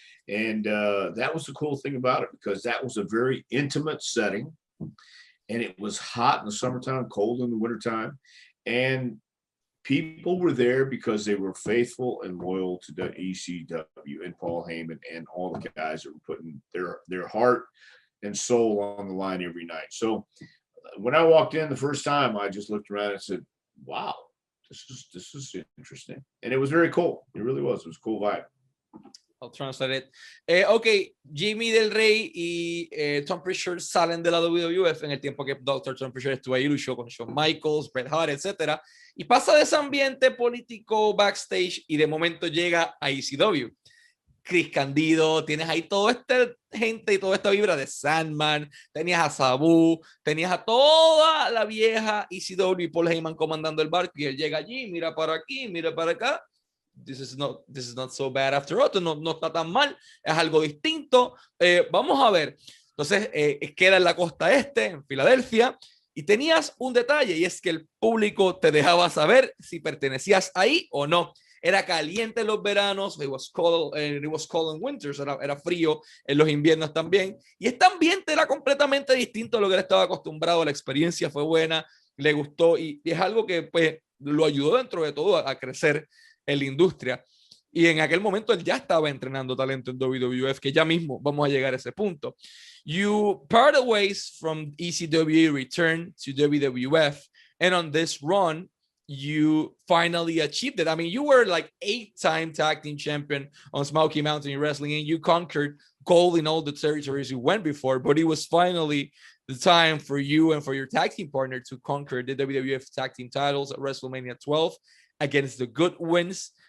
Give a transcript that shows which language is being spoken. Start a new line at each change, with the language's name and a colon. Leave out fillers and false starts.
English: And that was the cool thing about it, because that was a very intimate setting, and it was hot in the summertime, cold in the wintertime, and people were there because they were faithful and loyal to the ECW and Paul Heyman and all the guys that were putting their heart and soul on the line every night. So when I walked in the first time, I just looked around and said, wow, this is interesting. And it was very cool. It really was. It was a cool vibe. I'll translate it.
Spanish: Ok, Jimmy del Rey y Tom Prichard salen de la WWF en el tiempo que Dr. Tom Prichard estuvo ahí, luchó con Shawn Michaels, Bret Hart, etc. Y pasa de ese ambiente político backstage y de momento llega a ECW. Chris Candido, tienes ahí toda esta gente y toda esta vibra de Sandman, tenías a Sabu, tenías a toda la vieja ECW y Paul Heyman comandando el barco y él llega allí, mira para aquí, mira para acá.
English: This is not so bad after all.
Spanish: No está tan mal, es algo distinto. Vamos a ver. Entonces, queda en la costa este, en Filadelfia, y tenías un detalle, y es que el público te dejaba saber si pertenecías ahí o no. Era caliente en los veranos,
English: it was cold in winters,
Spanish: era frío en los inviernos también, y este ambiente era completamente distinto a lo que él estaba acostumbrado. La experiencia fue buena, le gustó, y es algo que pues lo ayudó dentro de todo a crecer en la industria. Y en aquel momento él ya estaba entrenando talento en WWF, que ya mismo vamos a llegar a ese punto.
English: You parted ways from ECW, returned to WWF, and on this run, you finally achieved it. I mean, you were like 8-time tag team champion on Smoky Mountain Wrestling, and you conquered gold in all the territories you went before, but it was finally the time for you and for your tag team partner to conquer the WWF tag team titles at WrestleMania 12 against the Goodwins.